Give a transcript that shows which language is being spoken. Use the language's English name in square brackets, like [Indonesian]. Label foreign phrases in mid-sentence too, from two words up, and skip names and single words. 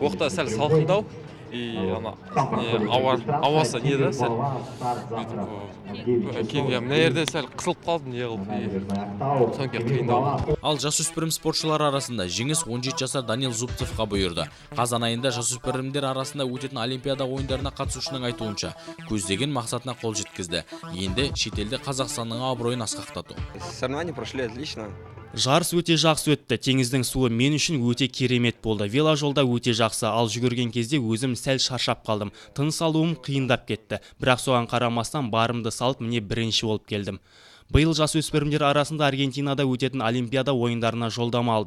[Kazakh] Оқта сәл салқындау, и ана ауасы не да сәл кең мына жерде сәл қысылып қалдым не қылып содан кейін қиындау. Ал жасөспірім спортшылар арасында жеңіс 17 жасар Данил Зубцовқа бұйырды. Қазан айында жасөспірімдер арасында өтетін Олимпиада ойындарына қатысушының айтуынша, көздеген мақсатына қол жеткізді. Енді шетелде Қазақстанның абыройын асқақтату. [Russian] Соревнования прошли отлично. [Kazakh] Жарыс өте жақсы өтті. Теңіздің суы мен үшін өте керемет болды. Веложолда өте жақсы, ал жүгірген кезде өзім сәл шаршап қалдым. Тыныс алуым қиындап кетті. Бірақ соған қарамастан барымды салып, міне бірінші болып келдім. Биыл жасөспірімдер арасында Аргентинада өтетін Олимпиада ойындарына жолдама алдым.